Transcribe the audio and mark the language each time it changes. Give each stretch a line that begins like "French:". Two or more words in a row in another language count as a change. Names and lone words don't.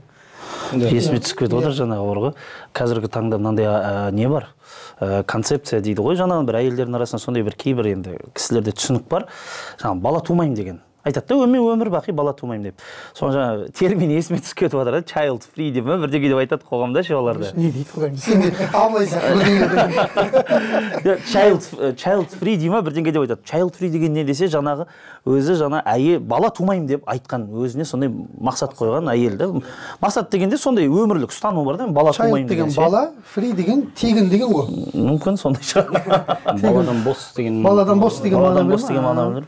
Kazakh: Есіме түсіп кетіп отыр жаңағы бар ғой. Қазіргі таңда мынандай не бар? Концепция дейді ғой, жаңағы бір әйелдердің арасында сондай бір кейбір енді кісілерде түсінік бар. Жаңағы бала тумаймын деген. Айтады да, өмір бақи бала тумаймын деп. Соны жаңа термин есіме түсіп кетіп жатыр,
English: child free
Kazakh: деп бірдеңе деп айтады қоғамда ше оларды. Не дейді құдайым, сен де абылайсың
English: child free
Kazakh: дей ма бірдеңе деп айтады.
English: Child free
Kazakh: деген не десе, жаңағы өзі әйел бала тумаймын деп айтқан, өзіне сондай мақсат қойған әйел да. Мақсат дегенде сондай өмірлік ұстану бар да, бала тумаймын деген. Бала, free деген тегін деген ғой. Мүмкін сондай шығар. Баладан бос деген мағына бар.